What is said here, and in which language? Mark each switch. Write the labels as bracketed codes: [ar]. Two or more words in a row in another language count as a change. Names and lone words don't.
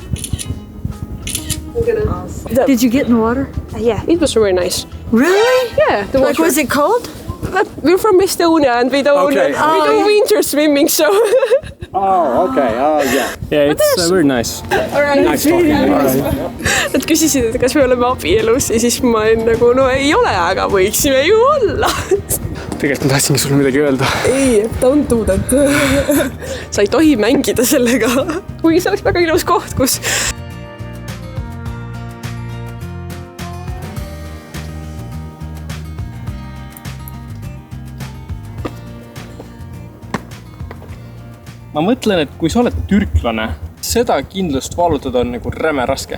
[en] Did you get in the water? Yeah, it was very nice. Really? Yeah, the water. Was it cold? We're from Estonia and we don't winter swimming, so. Oh, okay. Yeah. Yeah, it's very nice. Nice talking. All right. [et] Nad küsisid, et kas me oleme abielus ja siis ma olin ei ole, aga võiksime ju olla. Tegelikult ma tahtsingi sulle midagi öelda. Ei, [en] don't do that. [et] Sa ei tohi mängida sellega. Kuigi see oleks väga ilus koht, kus ma mõtlen, et kui sa oled türklane, seda kindlust vallutada on räme raske.